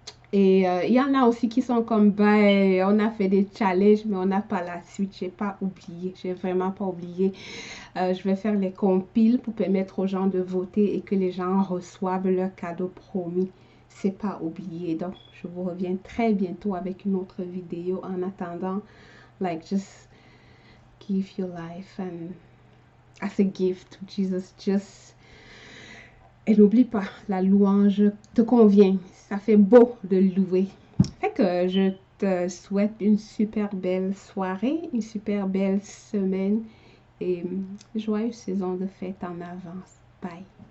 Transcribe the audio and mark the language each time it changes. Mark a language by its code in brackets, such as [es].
[fr] Et il y en a aussi qui sont comme, ben, on a fait des challenges, mais on n'a pas la suite. J'ai pas oublié, j'ai vraiment pas oublié. Je vais faire les compiles pour permettre aux gens de voter et que les gens reçoivent leur cadeau promis. C'est pas oublié. Donc, je vous reviens très bientôt avec une autre vidéo. En attendant, [en] like, just give your life and as a gift to Jesus. [fr] Just et n'oublie pas, la louange te convient. Ça fait beau de louer. Fait que je te souhaite une super belle soirée, une super belle semaine et joyeuse saison de fête en avance. Bye.